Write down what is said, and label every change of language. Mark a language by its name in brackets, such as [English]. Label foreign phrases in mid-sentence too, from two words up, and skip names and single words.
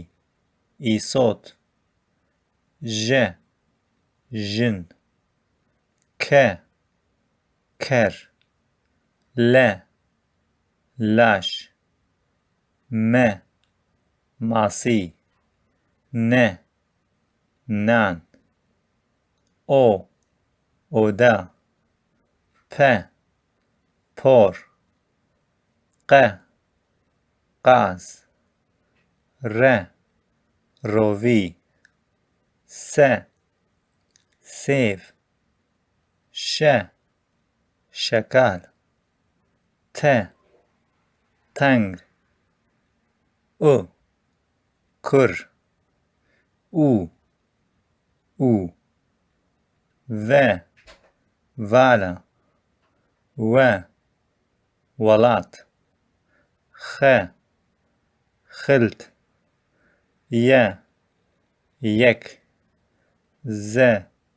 [Kurdish] İsot. J. Jin. K. Ker. L. Laş. M. Masi. N. Nan. O. Oda. P. Por. Q. Qaz. R. Rovi. S. Sev. Ş. Şakal. T. Tang. U. Kur. U. U. V. Vala. V. Walat. X. Xilt. Y. Yek. Z.